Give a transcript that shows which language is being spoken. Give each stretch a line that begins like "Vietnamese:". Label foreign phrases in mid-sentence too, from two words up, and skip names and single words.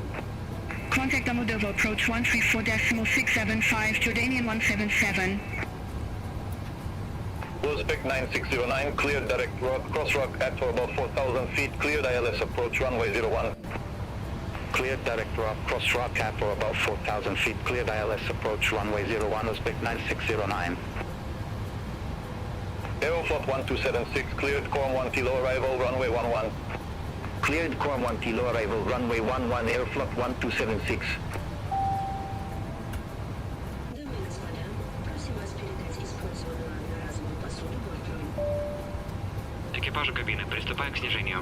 English: Contact Amodovo approach 134.675, Jordanian 177. Uzbek 9609, cleared direct cross rocket for about 4,000 feet, cleared ILS approach runway 01. Cleared direct cross rocket for about 4,000 feet, cleared ILS approach runway 01, Uzbek 9609. Aeroflot 1276, cleared Quorum 1 Kilo arrival, runway 11. Cleared Quorum 1 Kilo arrival, runway 11, Aeroflot 1276.
Russian: Экипажу кабины, приступаем к снижению.